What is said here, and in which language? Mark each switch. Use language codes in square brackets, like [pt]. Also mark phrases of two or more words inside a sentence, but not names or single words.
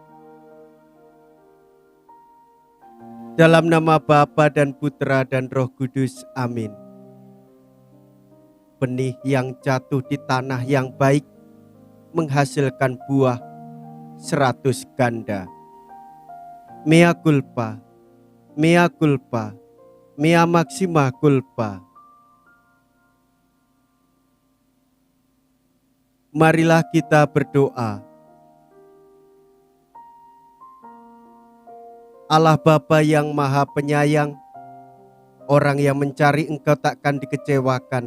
[id] Dalam nama Bapa dan Putra dan Roh Kudus, amin. Benih yang jatuh di tanah yang baik menghasilkan buah 100 ganda. [la] Mea culpa, mea culpa, mea maxima culpa. [id] Marilah kita berdoa. Allah Bapa yang Maha Penyayang, orang yang mencari Engkau takkan dikecewakan.